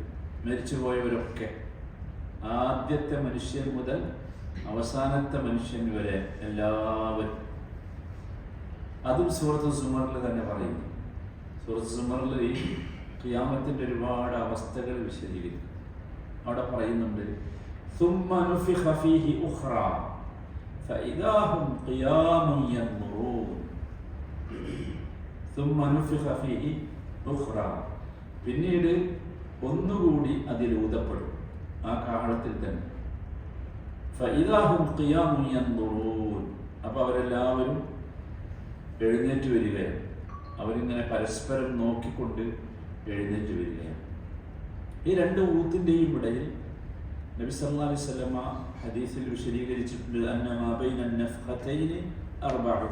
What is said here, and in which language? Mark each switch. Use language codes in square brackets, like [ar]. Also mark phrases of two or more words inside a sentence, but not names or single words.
[ml] മരിച്ചുപോയവരൊക്കെ, ആദ്യത്തെ മനുഷ്യൻ മുതൽ അവസാനത്തെ മനുഷ്യൻ വരെ എല്ലാവരും. അതും സൂറത്ത് സുമറിൽ തന്നെ പറയുന്നു. സൂറത്ത് സുമറിൽ ഈ ഖിയാമത്തിൻ്റെ ഒരുപാട് അവസ്ഥകൾ വിശദീകരിക്കും. അവിടെ പറയുന്നുണ്ട്, [ar] ثم نفخ فيه أخرى فإذا هم قيام ينظرون. ثم نفخ فيه أخرى, [ml] പിന്നീട് ഒന്നുകൂടി അതിൽ ഊതപ്പെടും, ആ കാലത്തിൽ തന്നെ. [ar] فإذا هم قيام ينظرون, [ml] അപ്പോൾ അവരെല്ലാവരും എഴുന്നേറ്റ് വരികയാണ്. അവരിങ്ങനെ പരസ്പരം നോക്കിക്കൊണ്ട് എഴുന്നേറ്റ് വരികയാണ്. ഈ 2 ഊത്തിൻ്റെയും ഇടയിൽ നബി [ar] صلى الله عليه وسلم [ml] ഹദീസിൽ വിശദീകരിച്ചിട്ടുണ്ട്, [ar] أنما بين النفختين [ml] 40.